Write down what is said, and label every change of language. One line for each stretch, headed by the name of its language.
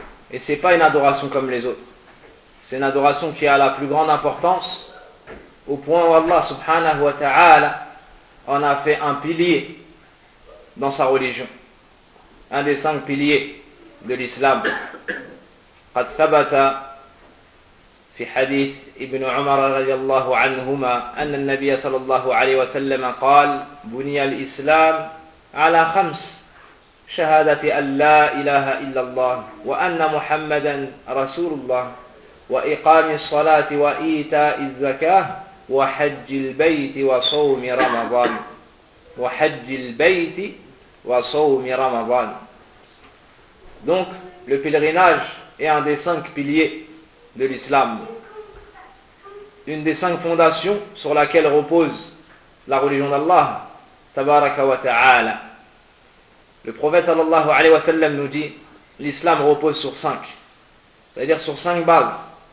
French: Et c'est pas une adoration comme les autres. C'est une adoration qui a la plus grande importance, au point où Allah subhanahu wa ta'ala en a fait un pilier dans sa religion. Un des 5 piliers de l'islam.
Arabic: Qad thabata fi hadith ابن عمر رضي الله عنهما أن النبي صلى الله عليه وسلم قال بني الإسلام على 5: شهادة أن لا إله إلا الله وأن محمدا رسول الله، وإقام الصلاة وإيتاء الزكاة، وحج البيت وصوم رمضان.
French: Donc le pèlerinage est un des 5 piliers de l'islam, une des 5 fondations sur laquelle repose la religion d'Allah, tabaraka wa ta'ala. Le prophète sallallahu alayhi wa sallam nous dit, l'islam repose sur 5, c'est-à-dire sur 5 bases.